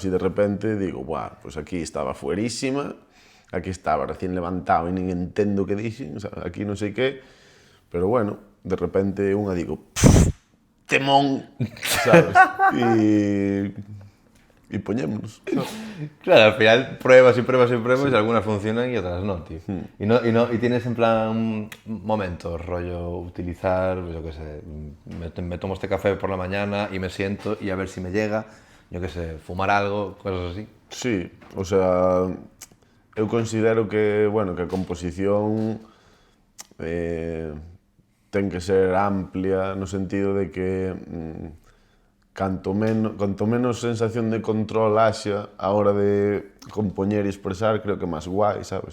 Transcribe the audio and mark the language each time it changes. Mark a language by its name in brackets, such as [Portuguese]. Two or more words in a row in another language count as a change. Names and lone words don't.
[Galician] E de repente digo, buah, pues aquí estaba fuerísima, aquí estaba recién levantado e nin entendo o que dixen, sabes? Aquí non sei que, pero bueno, de repente unha digo, temón, sabes? E poñémonos, sabes? [Spanish] Claro, al final pruebas y pruebas y pruebas y algunas funcionan y otras no, tío. Y tienes en plan momentos, rollo, utilizar, yo qué sé, me tomo este café por la mañana y me siento y a ver si me llega, yo qué sé, fumar algo, cosas así. Sí, o sea, [Galician] eu considero que, bueno, que a composición ten que ser amplia no sentido de que canto menos sensación de control haxa a hora de compoñer e expresar, creo que máis guai, sabes?